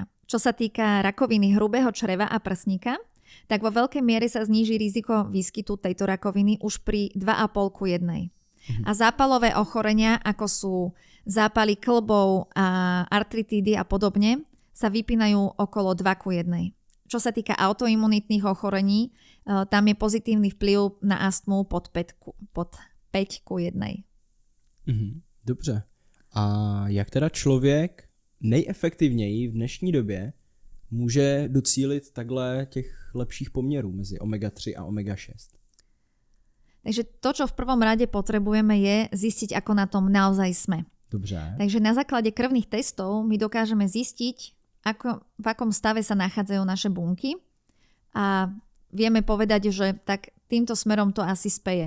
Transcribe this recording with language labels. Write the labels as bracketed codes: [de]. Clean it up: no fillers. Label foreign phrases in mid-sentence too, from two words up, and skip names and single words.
[sk] Čo sa týka rakoviny hrubého čreva a prsníka, tak vo veľkej miere sa zníži riziko výskytu tejto rakoviny už pri 2,5:1. A zápalové ochorenia, ako sú zápaly kĺbov a artritídy a podobne, sa vypínajú okolo 2:1. Čo sa týka autoimunitných ochorení, tam je pozitívny vplyv na astmu pod 5:1. [cs] Dobře. A jak teda člověk nejefektivněji v dnešní době může docílit takhle těch lepších poměrů mezi omega-3 a omega-6? [sk] Takže to, čo v prvom rade potrebujeme, je zistiť, ako na tom naozaj sme. [cs] Dobře. [sk] Takže na základe krvných testov my dokážeme zistiť, v akom stave sa nachádzajú naše bunky a vieme povedať, že tak týmto smerom to asi speje.